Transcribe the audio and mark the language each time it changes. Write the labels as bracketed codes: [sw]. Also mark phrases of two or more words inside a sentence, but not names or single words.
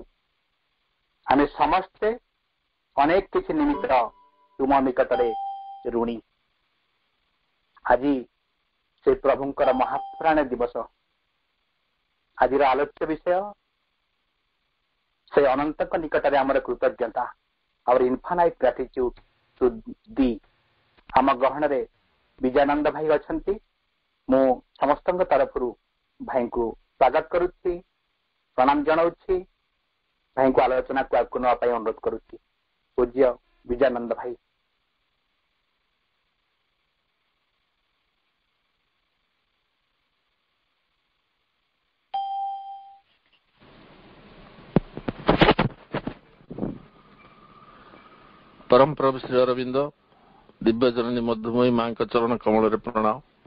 [or] ଆମେ ସମସ୍ତେ ଅନେକ କିଛି ନିମିତ୍ତ ତୁମ ନିକଟରେ ଋଣୀ। ଆଜି ସେ ପ୍ରଭୁଙ୍କର ମହାପ୍ରାଣ ଦିବସ। ଆଜିର ଆଲୋଚ୍ୟ ବିଷୟ ସେ ଅନନ୍ତଙ୍କ ନିକଟରେ ଆମର କୃତଜ୍ଞତା, [en] our infinite gratitude to thee। [or] ଆମ ଗହଣରେ ବିଜୟାନନ୍ଦ ଭାଇ ଅଛନ୍ତି। ମୁଁ ସମସ୍ତଙ୍କ ତରଫରୁ ଭାଇଙ୍କୁ ସ୍ୱାଗତ କରୁଛି, ପ୍ରଣାମ ଜଣାଉଛି। ଭାଇଙ୍କୁ ଆଲୋଚନାକୁ ଆଗକୁ ନେବା ପାଇଁ ଅନୁରୋଧ କରୁଛି। ପୂଜ୍ୟ ବିଜୟାନନ୍ଦ ଭାଇ। [hi] परम प्रभु श्री अरविंद दिव्य जननी मधुमयी मां चरण कमल प्रणाम।